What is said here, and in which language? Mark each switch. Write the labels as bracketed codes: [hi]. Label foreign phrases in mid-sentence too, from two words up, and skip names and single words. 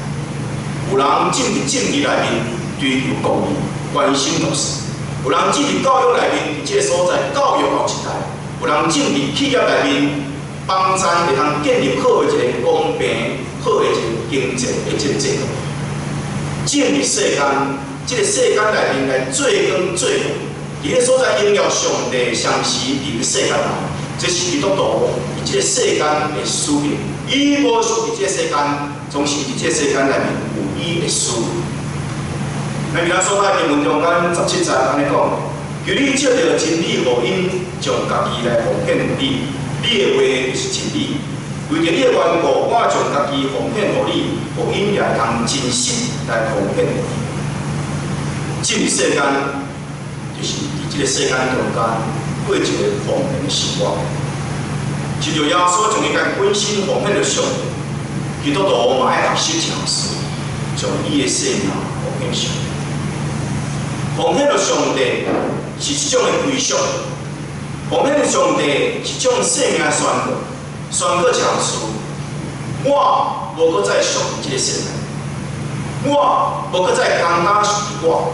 [nan] 有人进入政治内面追求公义、关心弱势；有人进入教育内面，伫这个所在教育后一代；有人进入企业内面，帮咱会通建立好的一个公平、好的一个经济的这个制度。进入世间，这个世间内面来做工做福，伫个所在荣耀上帝相时伫个世间内。这是基督徒伫这个世间的使命，伊无属伫这个世间，总是伫这个世间内面有伊的使命。咱今仔所在经文中间17节安尼讲：求你借着真理福音，将家己来奉献予你，你的话就是真理。为着你的缘故，我将家己奉献予你，福音也通真实来奉献予你。进入世间，就是伫这个世间中间。过一个奉献的生活，亲像耶稣将伊家本身奉献了上帝，基督徒嘛爱学习这样事，将伊的生命奉献上帝。奉献了上帝是一种的归属，奉献了上帝是一种生命的宣告，宣告这样事：我无搁再属于这个世界，我无搁再单单属于我。